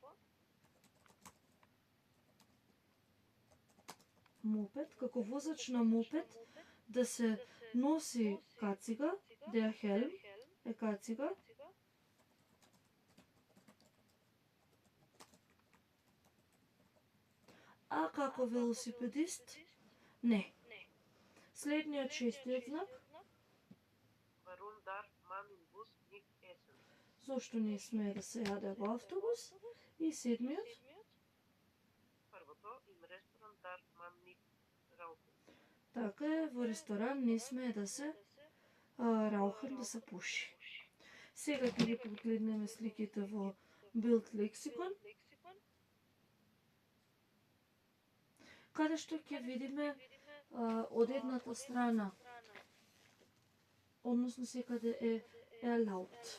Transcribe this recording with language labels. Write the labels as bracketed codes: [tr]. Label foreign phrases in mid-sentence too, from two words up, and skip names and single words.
[mk] Мопед, како возач на мопед, да се носи кацига, [de] der Helm [mk] е кацига. А како велосипедист? Не. Следниот шестиот знак. [de] Warum darf man im Bus nicht essen? [mk] Зошто не смее да се јаде во автобус? И седмиот. Првото, [de] im Restaurant darf man nicht rauchen. [mk] Така е, во ресторан не смее да се раухен, да се пуши. Сега ќе ги погледнеме сликите во Bild Lexicon, каде што ќе видиме од едната страна, односно секаде е erlaubt.